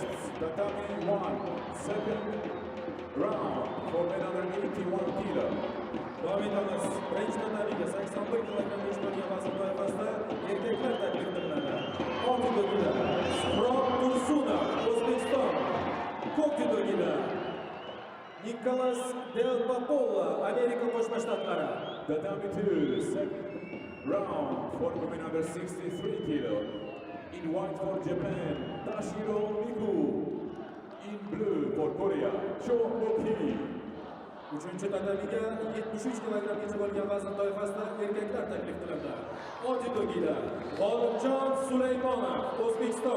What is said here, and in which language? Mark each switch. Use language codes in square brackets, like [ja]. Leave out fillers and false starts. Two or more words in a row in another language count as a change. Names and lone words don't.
[en] Tatami 1, second round for men under 81 kilo. [uz] Davom etamiz. Birinchi tatamiga 81 kilogramm bo'lgan vazn toifasida erkaklar taklif qilinadi. Oltin dogida Suhrob Tursunov, O'zbekiston. Ko'k dogida Nikolas Del Papolla, Amerika Qo'shma Shtatlari. [en] Tatami 2, second round for women under 63 kilo. In white for Japan, Tashiro Miku. In blue for Korea, Cho Moki. [uz] Uchinchi tatamiga 73 kilogrammgacha bo'lgan vazn toifasida erkaklar taklif qilindi. Oltin dogida G'olibjon Sulaymonov, O'zbekiston.